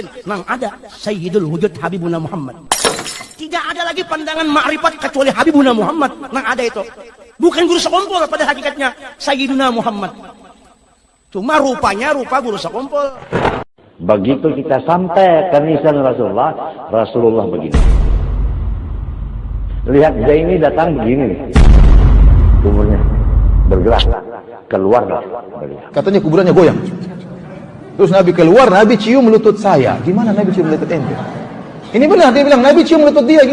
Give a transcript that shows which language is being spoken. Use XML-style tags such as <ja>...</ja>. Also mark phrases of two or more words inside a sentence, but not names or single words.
<id>Nang ada Sayyidul Wujud Habibuna Muhammad. Tidak ada lagi pandangan ma'rifat kecuali Habibuna Muhammad. Nang ada itu. Bukan guru sekumpul pada hakikatnya Sayyiduna Muhammad. Cuma rupanya rupa guru sekumpul. Begitu kita sampai ke nisan Rasulullah begini. Lihat Zaini datang begini nih, kuburnya bergerak keluar lah. Katanya kuburannya goyang. Terus Nabi keluar, Nabi cium lutut saya. Gimana Nabi cium lutut ente? Ini benar, dia bilang Nabi cium lutut dia.</id>